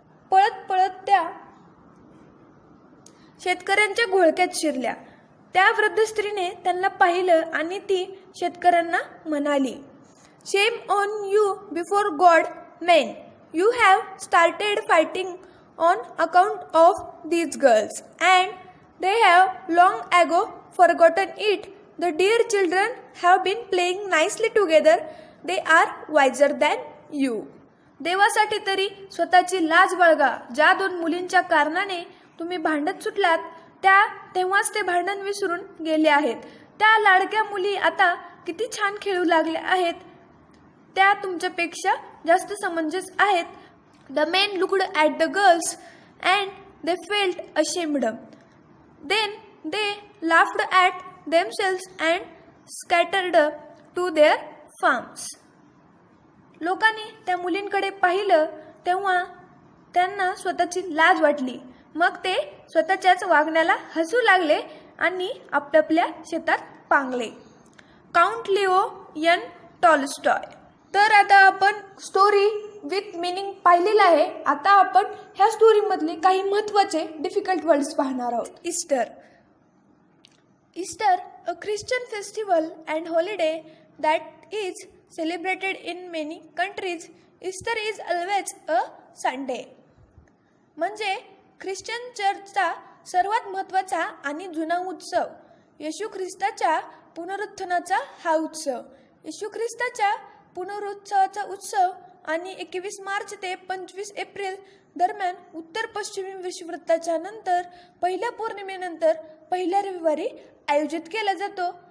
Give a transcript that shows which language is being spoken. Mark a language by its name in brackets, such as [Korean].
[Marathi] पळत पळत त्या शेतकऱ्यांच्या घोळक्यात शिरल्या. त्या वृद्ध स्त्रीने त्यांना पाहिलं आणि ती शेतकऱ्यांना म्हणाली, [English] Shame on you before God, men. You have started fighting on account of these girls, and they have long ago forgotten it. The dear children have been playing nicely together. They are wiser than you. [Marathi] देवासाठी तरी स्वतःची लाज बाळगा. ज्या दोन मुलींच्या कारणाने तुम्ही भांडत सुटलात तेव्हाच ते भांडण विसरून गेले आहेत. त्या लाडक्या मुली आता किती छान खेळू लागल्या आहेत. त्या तुमच्यापेक्षा जास्त समंजस आहेत. [English] The men looked at the girls and they felt ashamed. Then they laughed at themselves and scattered to their farms. [Marathi] लोकांनी त्या मुलींकडे पाहिलं तेव्हा त्यांना स्वतःची लाज वाटली. मग ते स्वतःच्याच वागण्याला हसू लागले आणि आपापल्या शेतात Pangale. Count Leo N Tolstoy. तर आता आपण [English] story with meaning [Marathi] पाहिलेलं आहे. आता आपण ह्या स्टोरीमधले काही महत्त्वाचे [English] difficult words [Marathi] पाहणार आहोत. [English] Easter, a Christian festival and holiday that is celebrated in many countries. Easter is always a Sunday. [Marathi] म्हणजे ख्रिश्चन चर्चचा सर्वात महत्त्वाचा आणि जुना उत्सव. येशू ख्रिस्ताच्या पुनरुत्थानाचा हा उत्सव. येशू ख्रिस्ताच्या पुनरुत्सवाचा उत्सव आणि 21 मार्च ते 25 एप्रिल दरम्यान उत्तर पश्चिमी विषुववृत्ताच्या नंतर पहिल्या पौर्णिमेनंतर पहिल्या रविवारी आयोजित केला जातो.